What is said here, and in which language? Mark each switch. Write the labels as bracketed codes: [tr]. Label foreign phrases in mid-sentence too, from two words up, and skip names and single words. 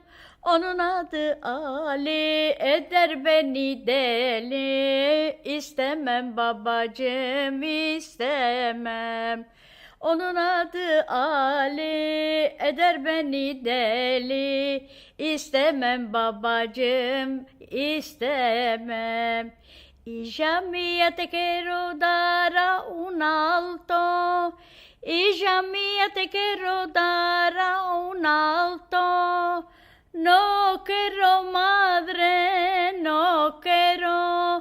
[tr] Onun adı Ali eder beni deli. İstemem babacığım istemem. Onun adı Ali eder beni deli. İstemem babacığım istemem. [es] Hija mía te quiero dar a un alto. Hija mía te quiero dar a un alto. No quiero madre, no quiero.